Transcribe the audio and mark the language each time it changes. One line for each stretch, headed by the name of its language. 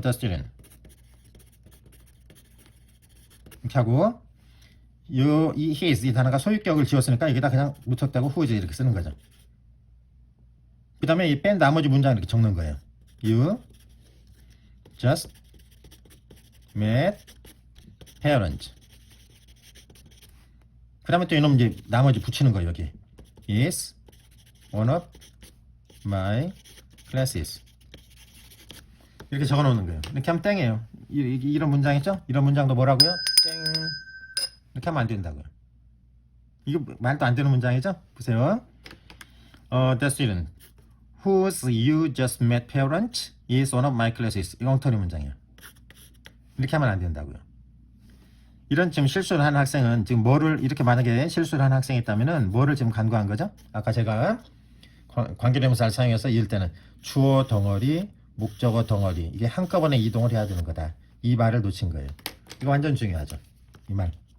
English: The student
Korean: 이렇게 하고 이 his 이 단어가 소유격을 지웠으니까 여기다 그냥 무턱대고 whose 이렇게 쓰는 거죠. 그 다음에 이 뺀 나머지 문장 이렇게 적는 거예요.
English: You just met parents.
Korean: 그 다음에 또 이놈 이제 나머지 붙이는 거예요. 여기
English: is one of my classes.
Korean: 이렇게 적어 놓는 거예요. 이렇게 하면 땡이에요. 이런 문장 있죠? 이런 문장도 뭐라고요? 땡. 이렇게 하면 안 된다고요. 이거 말도 안 되는 문장이죠? 보세요.
English: The student whose you just met parents is one of my classes.
Korean: 이거 엉터리 문장이에요. 이렇게 하면 안 된다고요. 이런 지금 실수를 하는 학생은 지금 뭐를 이렇게 만약에 실수를 하는 학생이 있다면은 뭐를 지금 간과한 거죠? 아까 제가 관계대명사를 사용해서 이을 때는 주어 덩어리, 목적어 덩어리 이게 한꺼번에 이동을 해야 되는 거다. 이 말을 놓친 거예요. 이거 완전 중요하죠. 이 말.